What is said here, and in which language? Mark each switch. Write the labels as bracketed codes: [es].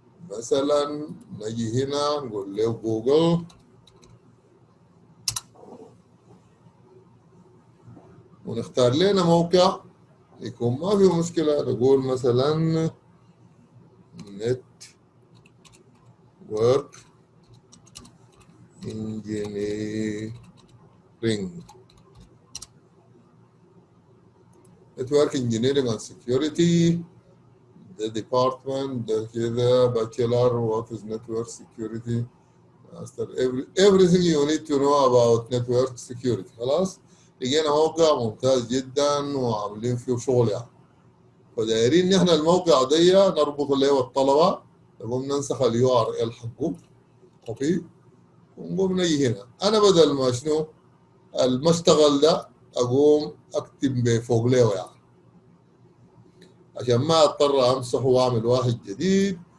[ar] مثلا نجي هنا نقول له جوجل ونختار لنا موقع يكون ما فيه مشكلة. نقول مثلا network engineering. [en] network engineering and security the department [ar] ده كده [en] bachelor what is network security master everything you need to know about network security. [ar] خلاص لقينا موقع ممتاز جدا وعاملين فيه شغل يعني. فدايرين نحن الموقع دي نربط له الطلبه، نقوم ننسخ اليو ار ال حقه كوبي ونقوم نجي هنا. انا بدل ما شنو ما اشتغل ده اقوم اكتب فوق له يعني عشان ما اضطر امسحه واعمل واحد جديد.